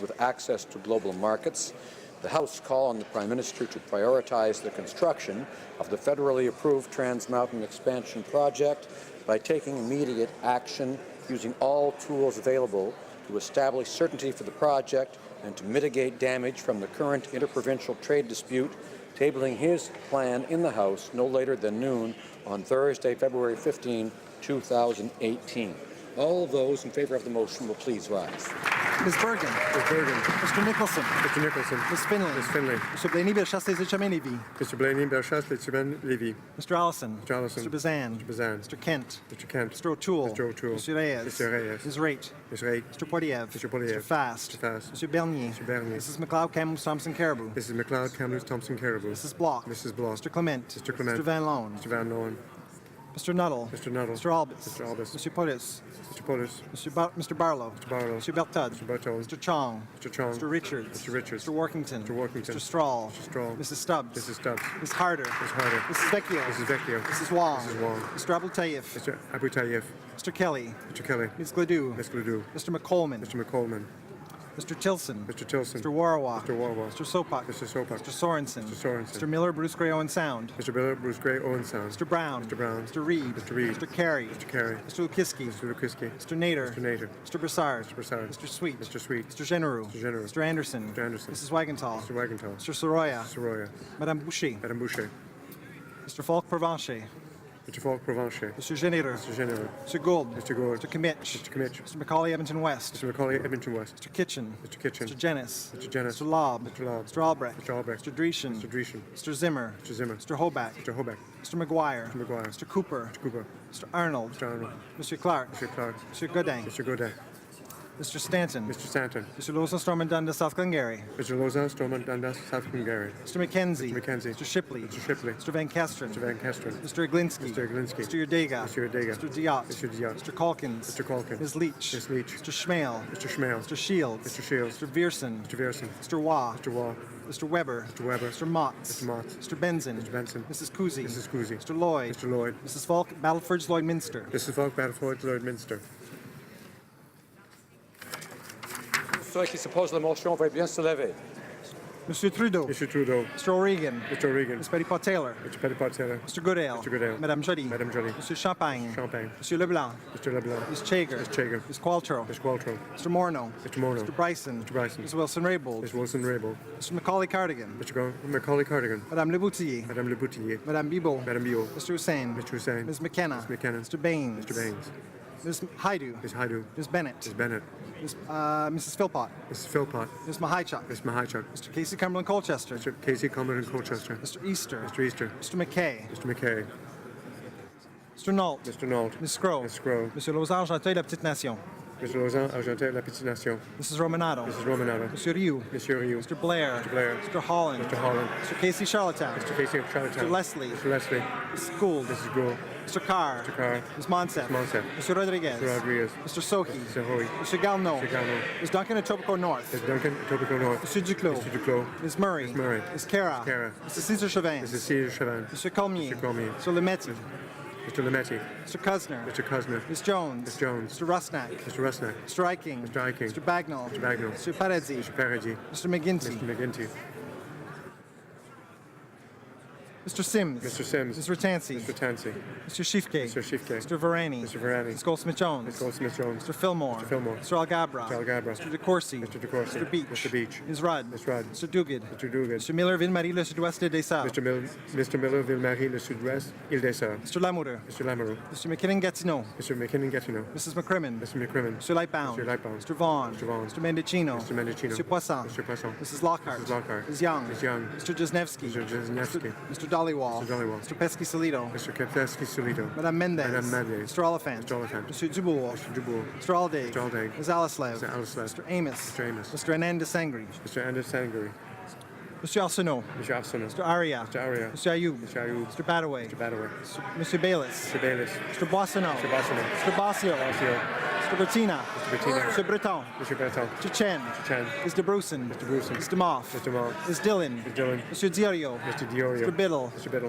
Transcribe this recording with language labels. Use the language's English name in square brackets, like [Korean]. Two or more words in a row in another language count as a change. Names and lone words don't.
[English] with access to global markets, the House call on the Prime Minister to prioritize the construction of the federally approved Trans Mountain Expansion Project by taking immediate action using all tools available to establish certainty for the project and to mitigate damage from the current interprovincial trade dispute, tabling his plan in the House no later than noon on Thursday, February 15, 2018. All of those in favour of the motion will please rise. Ms. Bergen. Ms. Bergen. Mr. Nicholson. Mr. Nicholson. Ms. Finlay. Ms. Finlay. Mr. Blaney-Bellechasse-les-Échemins-Lévis. Mr. Blaney-Bellechasse-les-Échemins-Lévis. Mr. Allison. Mr. Allison. Mr. Bazan. Mr. Bazan. Mr. Kent. Mr. Kent. Mr. O'Toole. Mr. O'Toole. Mr. Reyes. Mr. Reyes. Ms. Raitt. Ms. Raitt. Mr. Poiliev. Mr. Poiliev. Mr. Fast. Mr. Fast. Mr. Bernier. Mr. Bernier. Mrs. McLeod, Kamloops, Thompson, Caribou. Mrs. McLeod, Kamloops, Thompson, Caribou. Mrs. Block. Mrs. Block. Mr. Clement. Mr. Clement. Mr. Van Loan. Mr. Van Loan. Mr. Nuttall. Mr. Nuttall. Mr. Albus. Mr. Albus. Mr. Polis. Mr. Polis. Mr. Barlow. Mr. Barlow. Mr. Bertud. Mr. Berthold. Mr. Chong. Mr. Chong. Mr. Richards. Mr. Richards. Mr. Workington. Mr. Workington. Mr. Strahl. Mr. Strahl. Mrs. Stubbs. Mrs. Stubbs. Ms. Harder. Ms. Harder. Mrs. Vecchio. Mrs. Vecchio. Mrs. Wong. Mrs. Wong. Mr. Abu Tayyif. Mr. Abu Tayyif. Mr. Kelly. Mr. Kelly. Ms. Gladue. Ms. Gladue. Mr. McColman. Mr. McColman. Mr. Tilson. Mr. Tilson. Mr. Warwa. Mr. Warwa. Mr. Sopak. Mr. Sopak. Mr. Sorensen. Mr. Sorensen. Mr. Miller, Bruce Gray, Owen Sound. Mr. Miller, Bruce Gray, Owen Sound. Mr. Brown. Mr. Brown. Mr. Reed. Mr. Reed. Mr. Carey. Mr. Carey. Mr. Lukiski. Mr. Lukiski. Mr. Nader. Mr. Nader. Mr. Broussard. Mr. Broussard. Mr. Sweet. Mr. Sweet. Mr. Genereux. Mr. Genereux. Mr. Anderson. Mr. Anderson. Mrs. Wagenthal. Mr. Wagenthal. Mr. Soroya. Mr. Roya. Madame Boucher. Madame Boucher. Mr. Falk Provencher. Mr. Falk Provencher. Mr. Généreux. Mr. General. Mr. Gould. Mr. Gould. Mr. Kimmich. Mr. Kimmich. Mr. Macaulay, Edmonton West. Mr. Macaulay, Edmonton West. Mr. Kitchen. Mr. Kitchen. Mr. Jennis. Mr. Jennis. Mr. Lobb. Mr. Lobb. Mr. Albrecht. Mr. Albrecht. Mr. Dreeshen. Mr. Dreeshen. Mr. Zimmer. Mr. Zimmer. Mr. Hoback. Mr. Hoback. Mr. McGuire. Mr. McGuire. Mr. Cooper. Mr. Cooper. Mr. Arnold. Mr. Arnold. Mr. Clark. Mr. Clark. Mr. Godin. Mr. Godin. Mr. Stanton. Mr. Stanton. Mr. Lawson, Stormont, Dundas, South Glengarry. Mr. Lozan, Stormont, Dundas, South Glengarry. Mr. McKenzie. Mr. McKenzie. Mr. Shipley. Mr. Shipley. Mr. Van Kesteren. Mr. Van Kesteren. Mr. Iglinski. Mr. Iglinski. Mr. Urdega. Mr. Urdega. Mr. Diot. Mr. Diot. Mr. Calkins. Mr. Calkins. Ms. Leach. Ms. Leach. Mr. Schmale. Mr. Schmale. Mr. Shields. Mr. Shields. Mr. Vierson. Mr. Vierson. Mr. Waugh. Mr. Waugh. Mr. Weber. Mr. Weber. Mr. Motts. Mr. Motts. Mr. Benson. Mr. Benson. Mrs. Cousy. Mrs. Cousy. Mr. Lloyd. Mr. Lloyd. Mrs. Falk, Battleford's Lloyd Minster. Mrs. Falk, Battleford, Lloyd Minster. [French] Ceux qui s'opposent à la motion veuillent bien se lever. [English] Mr. Trudeau. Mr. Trudeau. Mr. O'Regan. Mr. O'Regan. Ms. Petitpot Taylor. Mr. Petitpot Taylor. Mr. Goodale. Mr. Goodale. Madame Joly. Madame Joly. Mr. Champagne. Champagne. Mr. Leblanc. Mr. Leblanc. Ms. Chager. Ms. Chager. Ms. Qualtrough. Mr. Qualtrough. Mr. Morneau. Mr. Morneau. Mr. Bryson. Mr. Bryson. Ms. Wilson-Raybould. Mr. Wilson-Raybould. Mr. Macaulay Cardigan. Mr. Macaulay Cardigan. Madame Leboutillier. Madame Le Boutillier. Madame Bibot. Madame Biot. Mr. Hussain. Mr. Hussain. Ms. McKenna. Ms. McKenna. Mr. Baines. Mr. Baines. Ms. Haidu. Ms. Haidu. Ms. Bennett. Ms. Bennett. Mrs. Philpott. Mrs. Philpott. Ms. Mahichuk. Ms. Mahichuk. Mr. Casey Cumberland Colchester. Mr. Casey Cumberland Colchester. Mr. Easter. Mr. Easter. Mr. McKay. Mr. McKay. Mr. Nault. Mr. Nault. Ms. Scrow. Ms. Scrow. Monsieur Lausanne, Argenteuil, La Petite Nation. Mr. Lausanne, Argenteuil, La Petite Nation. Mrs. Romanado. Mrs. Romanado. Monsieur Rioux. Monsieur Rioux. Mr. Blair. Mr. Blair. Mr. Holland. Mr. Holland. Mr. Casey Charlottetown. Mr. Casey Charlottetown. Mr. Leslie. Mr. Leslie. Mrs. Gould. Mrs. Gould. Mr. Carr. Mr. Carr. Ms. Monsef. Ms. Monsef. Mr. Rodriguez. Mr. Rodriguez. Mr. Sohi. Mr. Hoy. Mr. Galno. Mr. Galno. Ms. Duncan, Etobicoke North. Mr. Duncan, Etobicoke North. Mr. Duclos. Mr. Duclos. Ms. Murray. Ms. Murray. Ms. Cara. Ms. Cara. Mr. Cesar Chauvin. Mrs. Cedar Chauvin. Mr. Colmier. Mr. Cormier. Mr. Lemetti. Mr. Lemetti. Mr. Kuzner. Mr. Kuzner. Ms. Jones. Ms. Jones. Mr. Rusnak. Mr. Rusnak. Mr. Eiking. Mr. Eiking. Mr. Bagnall. Mr. Bagnall. Mr. Paradzi. Mr. Paradis. Mr. McGinty. Mr. McGinty. Mr. Sims. Mr. Sims. Mr. Tansey. Mr. Tansey. Mr. Shifke. Mr. Shifke. Mr. Varani. Mr. Varani. Ms. Goldsmith-Jones. Ms. Goldsmith-Jones. Mr. Fillmore. Mr. Fillmore. Mr. Algabra. Mr. Algabra. Mr. DeCourcy. Mr. DeCourcy. Mr. Beach. Mr. Beach. Ms. Rudd. Ms. Rudd. Mr. Duguid. Mr. Duguid. Mr. Miller, Ville-Marie, le sud-ouest des Sables. Mr. Miller, Ville-Marie, le sud-ouest, Île-des-Sœurs. Mr. Lamoureux. Mr. Lamoureux. Mr. McKinnon-Gatineau. Mr. McKinnon-Gatineau. Mrs. McCrimmon. Mr. McCrimmon. Mr. Lightbound. Mr. Lightbound. Mr. Vaughan. Mr. Vaughan. Mr. Mendicino. Mr. Mendicino. Mr. Poisson. Mr. Poisson. Mrs. Lockhart. Mrs. Lockhart. Ms. Young. Ms. Young. Mr. Jesnevsky. Mr. Jesnevsky. Mr. Dollywall. Mr. Dollywall. Mr. Pesky-Solido. Mr. Kepleski-Solido. Madame Mendez. Madame Mendez. Mr. Oliphant. Mr. Oliphant. Mr. Dubourg. Mr. Dubourg. Mr. Alday. Mr. Alday. Ms. Alaslev. Mr. Alaslev. Mr. Amos. Mr. Amos. Mr. Anand Desangri. Mr. Anders Sangari. Monsieur Arsenault. Monsieur Arsenault. Mr. Aria. Mr. Aria. Monsieur Ayoub. Mr. Ayoub. Mr. Badaway. Mr. Badaway. Monsieur Bayless. Mr. Bayless. Mr. Boissonneau. Mr. Boissonneau. Mr. Basio. Basio. Mr. Bertina. Mr. Bettina. Mr. Breton. Mr. Berton. Mr. Chen. Mr. Chan. Mr. Bruson. Mr. Bruson. Mr. Moff. Mr. Moff. Ms. Dillon. Mr. Dillon. Monsieur Diorio. Mr. Diorio. Mr. Biddle. Mr. Biddle.